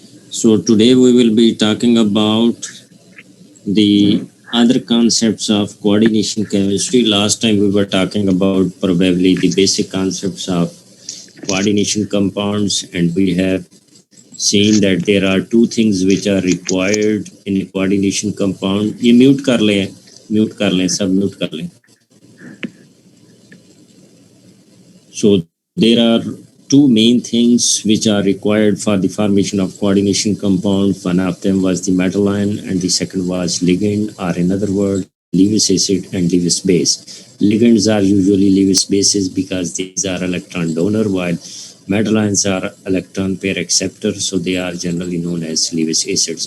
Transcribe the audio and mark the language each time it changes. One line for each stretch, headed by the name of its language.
English: So today we will be talking about the other concepts of coordination chemistry. Last time we were talking about probably the basic concepts of coordination compounds, and we have seen that there are two things which are required in a coordination compound.
Hindi: ये mute कर लें, सब mute कर लें.
English: So there are two main things which are required for the formation of coordination compound. One of them was the metal ion and the second was ligand, or in other words, Lewis acid and Lewis base. Ligands are usually Lewis bases because these are electron donor, while metal ions are electron pair acceptor, so they are generally known as Lewis acids.